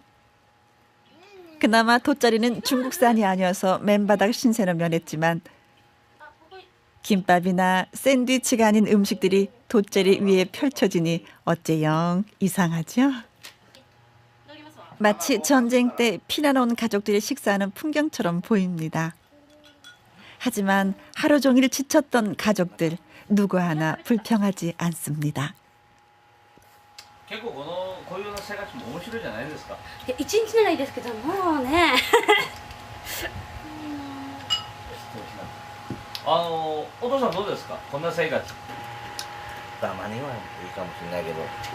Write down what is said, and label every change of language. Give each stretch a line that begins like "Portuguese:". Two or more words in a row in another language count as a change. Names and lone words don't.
Korean: 그나마 돗자리는 중국산이 아니어서 맨바닥 신세로 면했지만 김밥이나 샌드위치가 아닌 음식들이 돗자리 위에 펼쳐지니 어째 영 이상하죠? 마치 전쟁 때 피난 온 가족들이 식사하는 풍경처럼 보입니다. 하지만 하루 종일 지쳤던 가족들 누구 하나 불평하지 않습니다.
Japanese: 結構こういうような生活も面白いじゃないですか。一日ならいいですけどもうねお父さんどうですかこんな生活。たまにはいいかもしれないけど